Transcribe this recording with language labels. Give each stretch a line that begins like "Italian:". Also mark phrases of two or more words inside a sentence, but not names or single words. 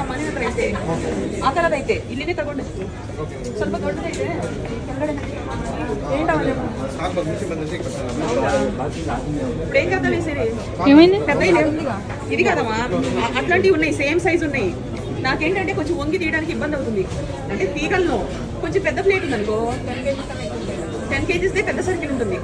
Kannada: ನಮ್ಮ ಮನೆ ಹತ್ರ ಐತೆ ಆ ಥರದೈತೆ. ಇಲ್ಲಿನೇ ತಗೊಂಡು ಸ್ವಲ್ಪ ದೊಡ್ಡದೈತೆ.
Telugu: ఇప్పుడు ఏం చేద్దాం సరే పెద్ద ఇది కదమ్మా, అట్లాంటివి ఉన్నాయి, సేమ్ సైజు ఉన్నాయి. నాకేంటంటే కొంచెం వంగి తీయడానికి ఇబ్బంది అవుతుంది. అంటే తీగల్లో కొంచెం పెద్ద ప్లేట్ ఉంది అనుకో, 10 kgs పెద్ద సర్కిల్ ఉంటుంది.